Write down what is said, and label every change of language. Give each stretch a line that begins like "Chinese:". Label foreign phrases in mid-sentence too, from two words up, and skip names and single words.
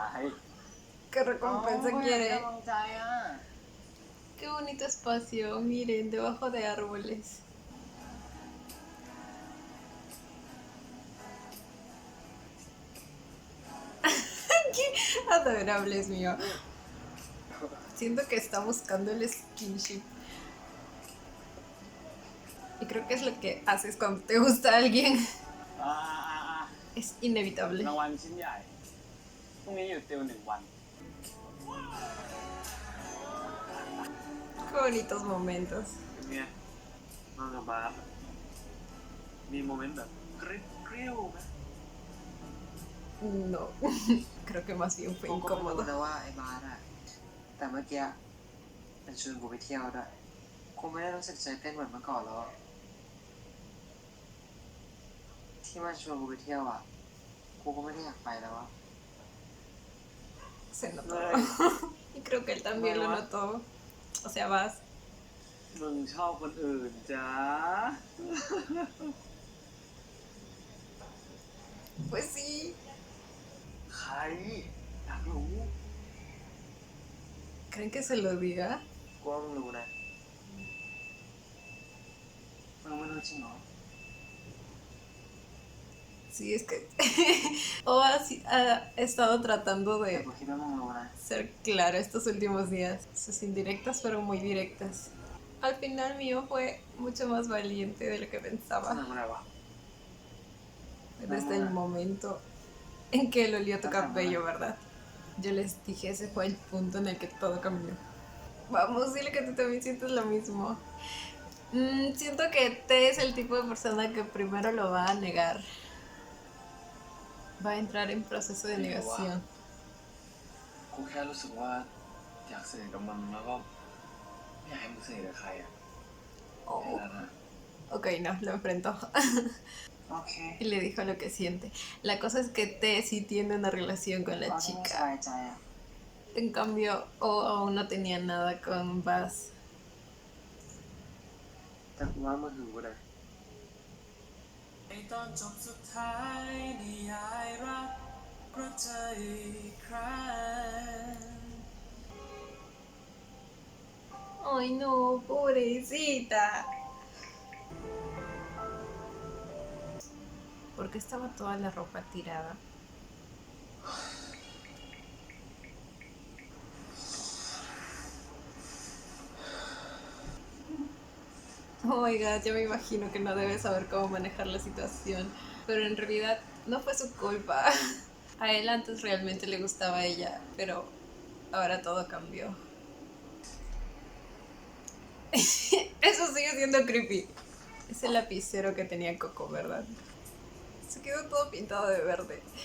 Spanish: ¿Qué recompensa quiere?
Thai: กำลังใจอ่ะ
Spanish: Qué bonito espacio. Miren, debajo de árboles. Qué adorable es mío. Siento que está buscando el skinship. Y creo que es lo que haces cuando te gusta alguien.
Thai: อ่า
Spanish: Es inevitable.
Thai: รางวัลชิ้นใหญ่พรุ่งนี้อยู่ติว1 วัน
Spanish: Qué bonitos momentos.
Thai: เป็นไงนอนกับบาสมีโมเมนต์แบบกริ้วไหม
Spanish: No. Creo que más bien fue
Thai: กูก็ไม่รู้
Spanish: incómodo.
Thai: นะว่าไอ้บาสอะแต่เมื่อกี้มันชวนกูไปเที่ยวด้วยกูไม่ได้รู้สึกใจเต้นเหมือนเมื่อก่อนแล้วที่มันชวนกูไปเที่ยวอ่ะกูก็ไม่ได้อยากไปแล้วอ่ะ
Spanish: Se notó. Y creo que él también lo notó. O sea, vas.
Thai: มึงชอบคนอื่นจ้า
Spanish: Pues sí.
Thai: ใครอยากรู้
Spanish: ¿Creen que se lo diga?
Thai: กูว่ามึงรู้นะมึงไม่รู้จริงเหรอ
Spanish: Sí, es que ha estado tratando
Thai: แต่
Spanish: de
Thai: กูคิดว่ามึงรู้นะ
Spanish: ser claro estos últimos días. Sus indirectas fueron muy directas. Al final mío fue mucho más valiente de lo que
Thai: มึง
Spanish: pensaba.
Thai: รู้อะไรวะ
Spanish: Desde el momento en que él olió tu cabello, ¿verdad? Yo les dije, ese fue el punto en el que todo cambió. Vamos, dile que tú también sientes lo mismo. Siento que T es el tipo de persona que primero lo va a negar. Va a entrar en proceso de negación.
Thai: กูแค่รู้สึกว่าอยากสนิทกับมึงแล้วก็ไม่อยากให้มึงสนิทกับใครอ่ะแค่
Spanish: Oh,
Thai: นั้นนะ
Spanish: ok, no, lo enfrentó.
Thai: โอเค
Spanish: Y le dijo lo que siente. La cosa es que T sí tiene una relación con
Thai: เอา
Spanish: la
Thai: ที่มึงส
Spanish: chica.
Thai: บายใจอ่ะ
Spanish: En cambio, O aún no tenía nada con Baz.
Thai: แต่กูว่ามึงรู้นะ ในตอนจบสุดท้ายนิยายรักเพราะเธออีกครั้ง
Spanish: Ay, no, pobrecita. ¿Por qué estaba toda la ropa tirada?
English: Oh my god,
Spanish: yo me imagino que no debe saber cómo manejar la situación, pero en realidad no fue su culpa. A él antes realmente le gustaba ella, pero ahora todo cambió. Eso sigue siendo creepy. Es el lapicero que tenía Coco, ¿verdad? Se quedó todo pintado de verde.